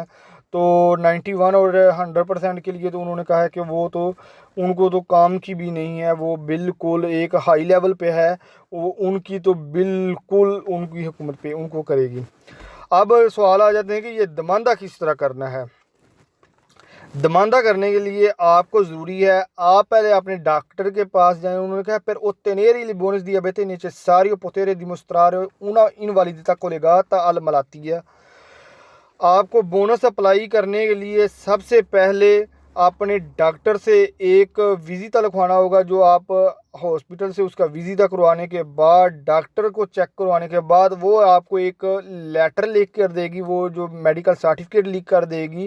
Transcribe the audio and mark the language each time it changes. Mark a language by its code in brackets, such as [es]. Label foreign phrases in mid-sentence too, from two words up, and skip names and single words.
[hi] तो 91 और 100% के लिए तो उन्होंने कहा है कि वो तो उनको तो काम की भी नहीं है, वो बिल्कुल एक हाई लेवल पे है, वो उनकी तो बिल्कुल उनकी हुकूमत पे उनको करेगी। अब सवाल आ जाते हैं कि ये दमांदा किस तरह करना है। दमांदा करने के लिए आपको ज़रूरी है आप पहले अपने डॉक्टर के पास जाएं। उन्होंने कहा [it] per ottenere il bonus di abete necessario poter dimostrare una invalidità collegata alla malattia। [hi] आपको बोनस अप्लाई करने के लिए सबसे पहले अपने डॉक्टर से एक विजिटा लिखवाना होगा, जो आप हॉस्पिटल से उसका विजिटा करवाने के बाद डॉक्टर को चेक करवाने के बाद वो आपको एक लेटर लिख कर देगी, वो जो मेडिकल सर्टिफिकेट लिख कर देगी।